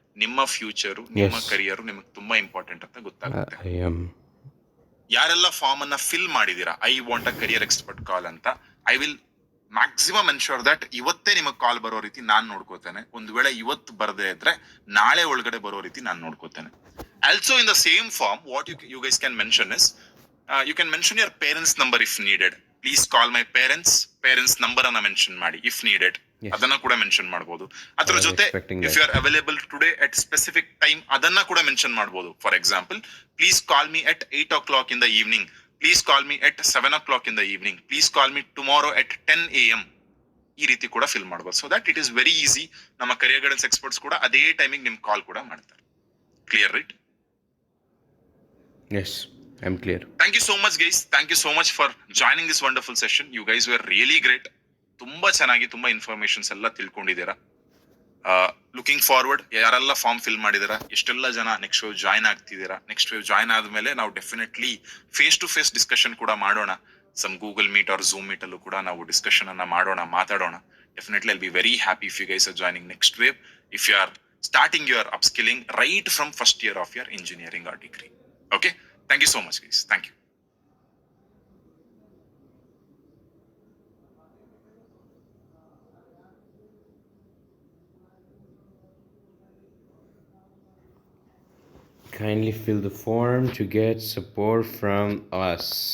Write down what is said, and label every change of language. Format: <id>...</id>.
<kn>ನಿಮ್ಮ ಫ್ಯೂಚರು, ನಿಮ್ಮ ಕರಿಯರ್ ನಿಮಗೆ ತುಂಬಾ ಇಂಪಾರ್ಟೆಂಟ್ ಅಂತ ಗೊತ್ತಾಗುತ್ತೆ. ಯಾರೆಲ್ಲ ಫಾರ್ಮ್ ಅನ್ನ ಫಿಲ್ ಮಾಡಿದೀರಾ</kn> <en>I want a career expert call</en> <kn>ಅಂತ,</kn> <en>I will maximum ensure that</en> <kn>ಇವತ್ತೇ ನಿಮಗೆ ಕಾಲ್ ಬರೋ ರೀತಿ ನಾನ್ ನೋಡ್ಕೋತೇನೆ. ಒಂದು ವೇಳೆ ಇವತ್ತು ಬರದೇ ಇದ್ರೆ ನಾಳೆ ಒಳಗಡೆ ಬರೋ ರೀತಿ ನಾನು ನೋಡ್ಕೋತೇನೆ.</kn> <en>Also in the same form, what you guys can mention is, you can mention your parents' number if needed. Please call my parents.</en> <kn>Parents number ಅನ್ನ ಮೆನ್ಷನ್ ಮಾಡಿ</kn> <en>If needed. Yes.</en> <kn>ಅದನ್ನ ಕೂಡ ಮೆನ್ಷನ್ ಮಾಡಬಹುದು. ಅದ್ರ</kn> <en>I was</en> <kn>ಜೊತೆ</kn> <en>expecting if that. You are available today at specific time</en> <kn>ಅದನ್ನ ಕೂಡ mention ಮಾಡಬಹುದು.</kn> <en>For example, please call me at 8 o'clock in the evening, please call me at 7 o'clock in the evening, please call me tomorrow at 10 AM.</en> <kn>ಈ ರೀತಿ ಕೂಡ fill ಮಾಡಬಹುದು.</kn> <en>So that it is very easy.</en> <kn>ನಮ್ಮ career guidance experts ಕೂಡ ಅದೇ ಟೈಮಿಗೆ ನಿಮ್ ಕಾಲ್ ಕೂಡ ಮಾಡ್ತಾರೆ.</kn> <en>Clear right? Yes, I'm clear. Thank you so much guys. Thank you so much for joining this wonderful session. You guys were really great.</en> <kn>ತುಂಬಾ ಚೆನ್ನಾಗಿ ತುಂಬಾ ಇನ್ಫಾರ್ಮೇಶನ್ಸ್ ಎಲ್ಲ ತಿಳ್ಕೊಂಡಿದ್ದೀರಾ.</kn> <en>looking forward,</en> <kn>ಯಾರೆಲ್ಲ ಫಾರ್ಮ್ ಫಿಲ್ ಮಾಡಿದ್ದೀರಾ, ಎಷ್ಟೆಲ್ಲ ಜನ next wave join ಆಗ್ತಿದ್ದೀರಾ. Next wave join ಆದ್ಮೇಲೆ ನಾವು definitely face to face discussion ಕೂಡ ಮಾಡೋಣ.</kn> <en>some Google meet or Zoom meet</en> <kn>ಅಲ್ಲೂ ಕೂಡ ನಾವು ಡಿಸ್ಕಷನ್ ಅನ್ನ ಮಾಡೋಣ, ಮಾತಾಡೋಣ.</kn> <en>Definitely I'll be very happy if you guys are joining next wave, if you are starting your upskilling right from first year of your engineering or degree. Okay, thank you so much guys. Thank you. Kindly fill the form to get support from us.</en>